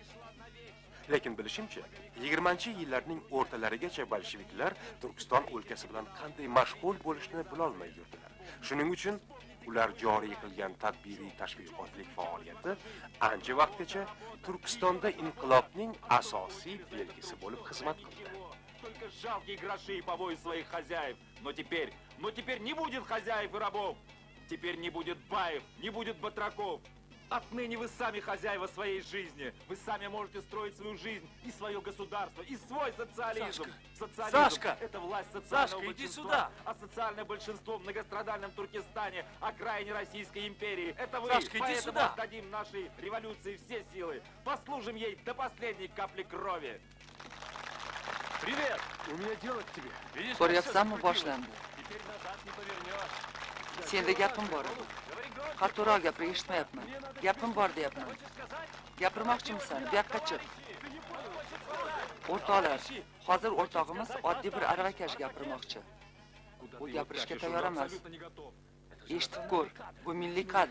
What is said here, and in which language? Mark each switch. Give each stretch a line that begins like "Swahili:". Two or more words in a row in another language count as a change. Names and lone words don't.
Uzbek: Lekin bilishimcha, 20-yillarning o'rtalarigacha bolsheviklar Turkiston o'lkasi bilan qanday mashg'ul bo'lishni bilolmay yurdilar. Shuning uchun ular joriy qilgan tadbiriy tashviqotlik faoliyati ancha vaqtgacha Turkistonda inqilobning asosiy belgisi bo'lib xizmat qildi.
Russian: Только жалкие гроши и побои своих хозяев. Но теперь не будет хозяев и рабов. Теперь не будет баев, не будет батраков. Отныне вы сами хозяева своей жизни. Вы сами можете строить свою жизнь и свое государство, и свой социализм. Социализм Сашка! – это власть социального Сашка, иди большинства, сюда! а социальное большинство в многострадальном Туркестане, окраине Российской империи – это вы. Сашка, иди Поэтому сюда! отдадим нашей революции все силы. Послужим ей до последней капли крови. Привет! У меня дело к тебе. Видишь,
Uzbek: Ko'ryapsanmi, boshlandi.
Russian: теперь назад не повернешь.
Uzbek: Senda gapim bor edi. Xato'roq gapir, eshitmayapman. Gapim bor deyapman. Gapirmoqchimisan? Bu yoqqa chiq. O'rtoqlar, hozir o'rtog'imiz oddiy bir aravakash gapirmoqchi. U gapirishga tayyor emas. Eshitib ko'r, bu milliy kadr.